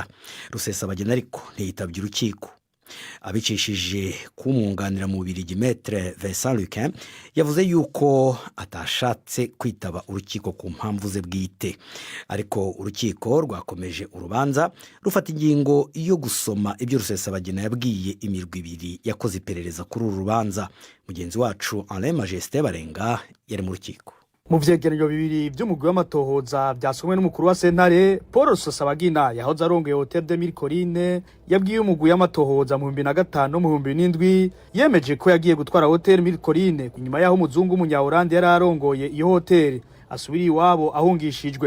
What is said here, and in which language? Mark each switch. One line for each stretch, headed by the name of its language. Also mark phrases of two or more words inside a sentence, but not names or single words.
Rundi: Rusesabagina ariko ntiyitabye urukiko. Abicishije kumwunganira mu Bubiligi Maître Vincent Luquin yavuze yuko atashatse kwitaba urukiko ku mpamvu ze bwite, ariko urukiko rwakomeje urubanza rufata ingingo yo gusoma ibyo Rusesabagina yabwiye imirwi ibiri yakoze iperereza kuri uru rubanza. Mugenzi wacu Alain Majesté Barenga yari mu rukiko. Mu vyegeranyo bibiri by'umugwi w'amatohoza byasomwe n'umukuru wa sentare Paul Rusesabagina yahoze arongoye Hotel de Mille Collines yabwiye umugwi w'amatohoza mu 2005 no mu 2007 yemeje ko yagiye gutwara Hotel Mille Collines nyuma yaho umuzungu w'umunya-Hollande yari arongoye iyo hotel asubiri iwabo ahungishijwe.